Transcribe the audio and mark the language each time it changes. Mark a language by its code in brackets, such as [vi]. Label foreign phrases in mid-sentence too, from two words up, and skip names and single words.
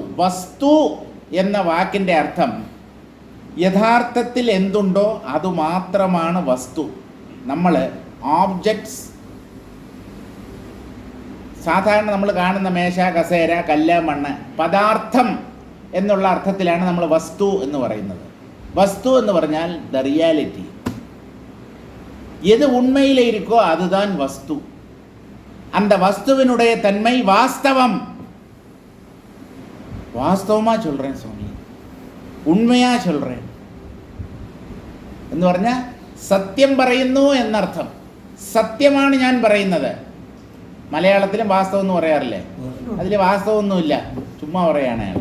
[ml] വസ്തു എന്ന വാക്കിൻ്റെ അർത്ഥം യഥാർത്ഥത്തിൽ എന്തുണ്ടോ അതുമാത്രമാണ് വസ്തു. നമ്മൾ ഓബ്ജക്ട്സ്, സാധാരണ നമ്മൾ കാണുന്ന മേശ, കസേര, കല്ല്, മണ്ണ്, പദാർത്ഥം എന്നുള്ള അർത്ഥത്തിലാണ് നമ്മൾ വസ്തു എന്ന് പറയുന്നത്. വസ്തു എന്ന് പറഞ്ഞാൽ [en] the reality. [ta] எது உண்மையில் இருக்கோ அதுதான் வஸ்து. அந்த வஸ்துவினுடைய தன்மை வாஸ்தவம். வாஸ்தவமா சொல்லேன் ஸ்வாமி, உண்மையா சொல்லேன் [ml] എന്ന് പറഞ്ഞാൽ സത്യം പറയുന്നു എന്നർത്ഥം. സത്യമാണ് ഞാൻ പറയുന്നത്. മലയാളത്തിലും വാസ്തവം എന്ന് പറയാറില്ലേ? അതിൽ വാസ്തവമൊന്നുമില്ല, ചുമ്മാ പറയാണ് അയാൾ.